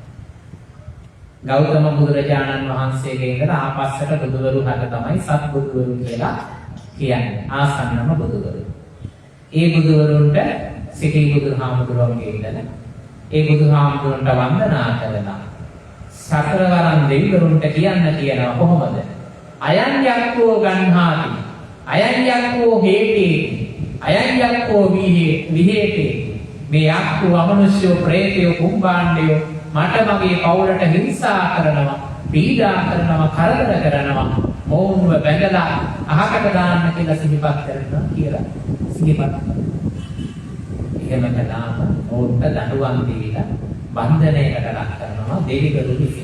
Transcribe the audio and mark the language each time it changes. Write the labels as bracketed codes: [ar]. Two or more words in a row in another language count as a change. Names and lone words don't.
[si] ගෞතම බුදුරජාණන් වහන්සේගේ ඉඳලා ආපස්සට බුදුවරු හත තමයි සත්බුදුවරු කියලා කියන්නේ. ආසන්නම බුදුවරු. ඒ බුදුවරුන්ට සිටි බුදුහාමුදුරුවන්ගේ ඉඳලා ඒ බුදුහාමුදුරන්ට වන්දනා කරලා සතරවරන් දෙවිවරුන්ට කියන්න කියනවා කොහොමද? [pi] අයං යක්ඛෝ ගණ්හාති, අයං යක්ඛෝ හේතේ, අයං යක්ඛෝ විහෙතේ. [si] මේ යක්ඛෝ අමනුෂ්‍යෝ, ප්‍රේතයෝ, කුම්භාණ්ඩයෝ මට මගේ පවුලට හිංසා කරනවා, පීඩා කරනවා, කරදර කරනවා, මොවුන්ව බැඳලා අහකට දාන්න කියලා සිහිපත් කරනවා කියලා සිහිපත් කරනවා. එහෙම කළාම මොවුන්ට දඬුවම් දීලා බන්ධනයකට ලක් කරනවා දෙවිවරු විසින්.